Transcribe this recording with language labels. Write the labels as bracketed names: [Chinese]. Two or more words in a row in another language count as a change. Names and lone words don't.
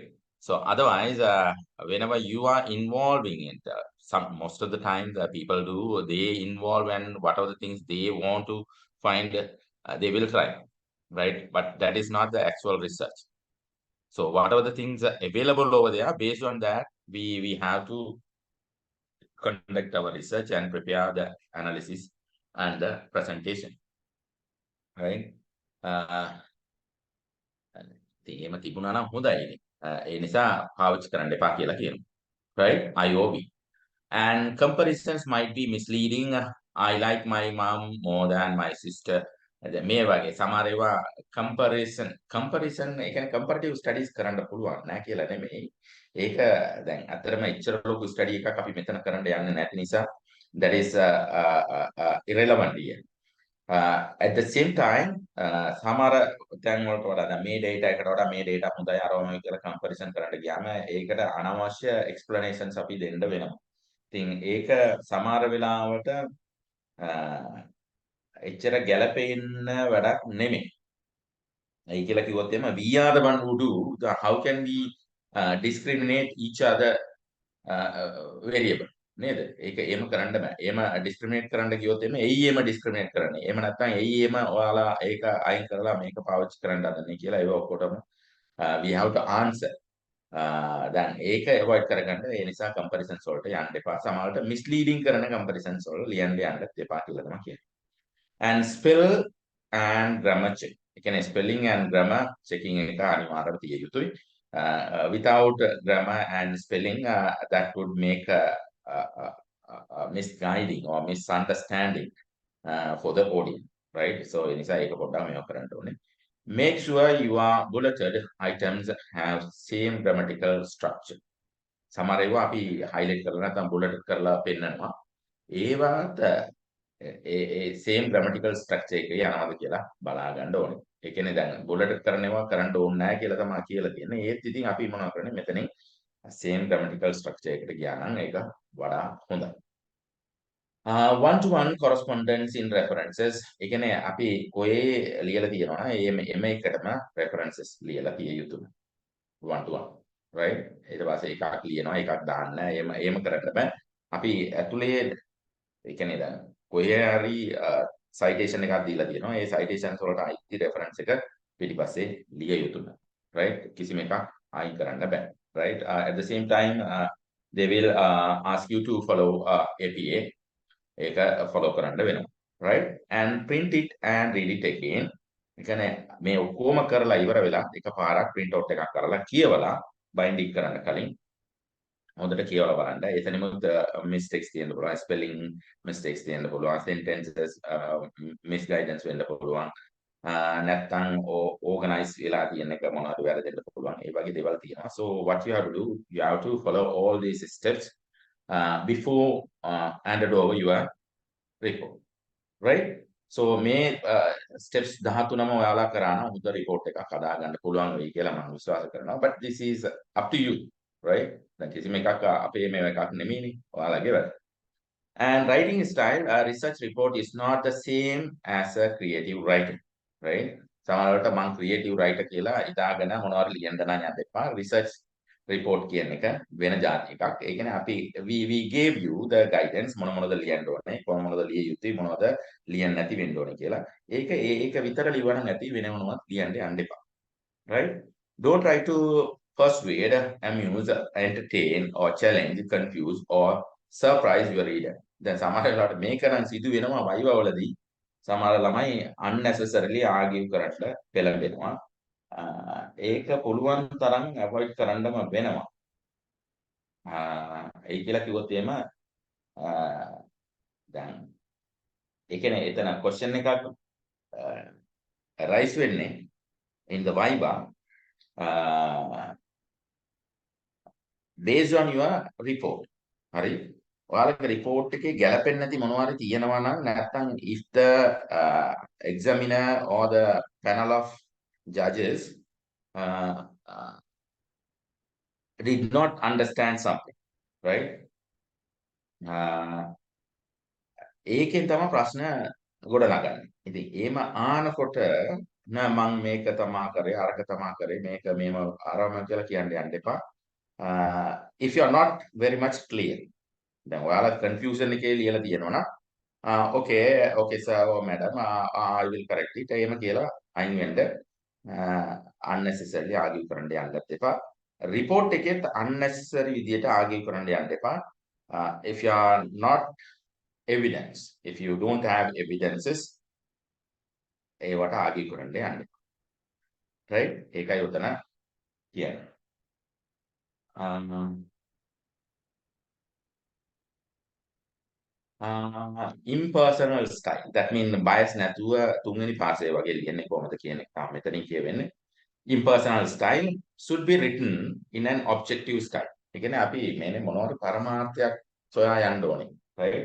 [English] So otherwise, whenever you are involving in most of the time the people do, they involve and whatever the things they want to find, they will try, right? But that is not the actual research. So whatever the things are available over there, based on that, we have to conduct our research and prepare the analysis and the presentation, right? [Sinhala] එහෙම තිබුණා නම් හොඳයි. ඒ නිසා පාවිච්චි කරන්න එපා කියලා කියනවා. [English] Right? IOV. And comparisons might be misleading. I like my mom more than my sister. [Sinhala] මේ වගේ සමහර ඒවා comparison ඒ කියන්නේ [English] comparative studies [Sinhala] කරන්න පුළුවන් නෑ කියලා නෙමෙයි. ඒක දැන් අතරම ඉච්චර ලොකු study එකක් අපි මෙතන කරන්න යන්නේ නැති නිසා [English] that is irrelevant here. [Sinhala] At the same time, සමහර තැන් වලට වඩා දැන් මේ data එකට වඩා මේ data හොඳයි අරවම කියලා comparison කරන්න ගියාම ඒකට අනවශ්‍ය explanations අපි දෙන්න වෙනවා. ඉතින් ඒක සමහර වෙලාවට එච්චර ගැළපෙන්න වැඩක් නෙමෙයි. ඒ කියලා කිව්වොත් එම [English] we are the one who do, how can we discriminate each other variable නේද? [Sinhala] ඒක එහෙම කරන්න බෑ. එහෙම discriminate කරන්න ගියොත් එමේ එයි එහෙම discriminate කරන්නේ. එහෙම නැත්නම් එයි එහෙම ඔයාලා ඒක අයින් කරලා මේක පාවිච්චි කරන්න හදන්නේ කියලා ඒව ඔක්කොටම [English] we have to answer. [Sinhala] දැන් ඒක avoid කරගන්න ඒ නිසා comparisons වලට යන්න එපා. සමහරවිට misleading කරන comparisons වල ලියන්න යන්න එපා කියලා තමයි කියන්නේ. [English] And spell and grammar check. [Sinhala] ඒ කියන්නේ [English] spelling and grammar checking [Sinhala] එක අනිවාර්යව තිය යුතුයි. [English] Without grammar and spelling, that would make misguiding or misunderstanding for the audience, right? So, [Sinhala] ඒ නිසා ඒක පොඩ්ඩක් මේව කරන්න ඕනේ. [English] make sure your bulleted items have same grammatical structure. [Sinhala] සමහර ඒවා අපි highlight කරලා නැත්නම් bullet කරලා පෙන්නනවා. ඒවාට [English] same grammatical structure [Sinhala] එකේ යනවාද කියලා බලා ගන්න ඕනේ. ඒ කියන්නේ දැන් bullet කරනවා කරන්න ඕනේ නැහැ කියලා තමයි කියලා තියෙන්නේ. ඒත් ඉතින් අපි මොනවා කරන්නේ මෙතනින් [English] same grammatical structure [Sinhala] එකට ගියා නම් ඒක වඩා හොඳයි. [English] one-to-one correspondence in references. [Sinhala] ඒ කියන්නේ අපි කොහේ ලියලා තියෙනවා එම එකටම references ලියලා තිය යුතුයි. [English] one-to-one. right? [Sinhala] ඊට පස්සේ එකක් ලියනවා එකක් දාන්න. එහෙම කරන්න බෑ. අපි ඇතුලේ ඒ කියන්නේ දැන් කොහේ හරි citation එකක් දීලා තියෙනවා. ඒ citations වලට අයිති reference එක පිටිපස්සේ ලිය යුතුයි. right? කිසිම එකක් අයින් කරන්න බෑ. [English] right? At the same time they will ask you to follow APA. [Sinhala] ඒක follow කරන්න වෙනවා. [English] right? And print it and read it again. [Sinhala] ඒ කියන්නේ මේ ඔක්කොම කරලා ඉවර වෙලා එකපාරක් [English] print out [Sinhala] එකක් කරලා කියවලා binding කරන්න කලින් හොඳට කියවලා බලන්න. එතනමුත් mistakes තියෙන්න පුළුවන්, [English] spelling mistakes [Sinhala] තියෙන්න පුළුවන්, [English] sentences misguidance [Sinhala] වෙන්න පුළුවන්. නැත්තම් organize වෙලා තියෙන එක මොනවද වැරදෙන්න පුළුවන්. ඒ වගේ දේවල් තියෙනවා. [English] So what you have to do, you have to follow all these steps before handed over your report. Right? So [Sinhala] මේ steps 13ම ඔයාලා කරා නම් හොඳ report එකක් හදා ගන්න පුළුවන් වෙයි කියලා මම විශ්වාස කරනවා. [English] But this is up to you. right? [Sinhala] දැන් කිසිම එකක් අපේ මේ එකක් නෙමෙයිනේ ඔයාලගේ වැඩ. [English] And writing style, a research report is not the same as a creative writing, right? [Sinhala] සමහරවිට මම [English] creative writer [Sinhala] කියලා ඉතාලගෙන මොනවාරි ලියන්න නම් යන්න එපා. [English] research report [Sinhala] කියන එක වෙන જાති එකක්. ඒ කියන්නේ අපි [English] we gave you the guidance [Sinhala] මොනවද ලියන්න ඕනේ, කොහොමද ලිය යුතුයි, මොනවද ලියන්න නැති වෙන්න ඕනේ කියලා. ඒක විතර ලියවන්න නැති වෙන මොනවත් ලියන්න යන්න එපා. [English] right? Don't try to persuade, amuse, entertain, or challenge, confuse, or surprise your reader. [Sinhala] දැන් සමහර වෙලාවට මේක නම් සිදු වෙනවා වයිවා වලදී. සමහර ළමයි [English] unnecessarily argue [Sinhala] කරන්න පෙළඹෙනවා. ඒක පුළුවන් තරම් avoid කරන්නම වෙනවා. ඒ කියලා කිව්වොත් එහෙම දැන් ඒ කියන්නේ එතන question එකක් rise වෙන්නේ [English] in the viva based on your report. [Sinhala] හරි? ඔයාලගේ report එකේ ගැලපෙන්නේ නැති මොනවාරි තියෙනවා නම් නැත්නම් [English] if the examiner or the panel of judges did not understand something, right? [Sinhala] ඒකෙන් තමයි ප්‍රශ්න ගොඩනගන්නේ. ඉතින් එහෙම ආනකොට නෑ මම මේක තමා කරේ අරක තමා කරේ මේක මේම ආරම කියලා කියන්න යන්න එපා. [English] If you are not very much clear, [Sinhala] දැන් ඔයාලා confusion එකේ ලියලා තියෙනවා නම් [English] okay sir or madam I will correct it [Sinhala] එහෙම කියලා අයින් වෙන්න [English] unnecessarily argue [Sinhala] කරන්න යන්නත් එපා. report එකෙත් unnecessary විදියට argue කරන්න යන්න එපා. [English] If you are not evidence, if you don't have evidences [Sinhala] ඒවට argue කරන්න යන්න එපා. right? ඒකයි උතන කියන්නේ. [English] Impersonal style, that means bias [Sinhala] නැතුව තුන්වෙනි පාර්ශ්වය වගේ ලියන්නේ කොහොමද කියන එක තමයි මෙතනින් කියවෙන්නේ. [English] Impersonal style should be written in an objective style. [Sinhala] ඒ කියන්නේ අපි මේනේ මොනවාරි පරමාර්ථයක් සොයා යන්න ඕනේ. [English] right?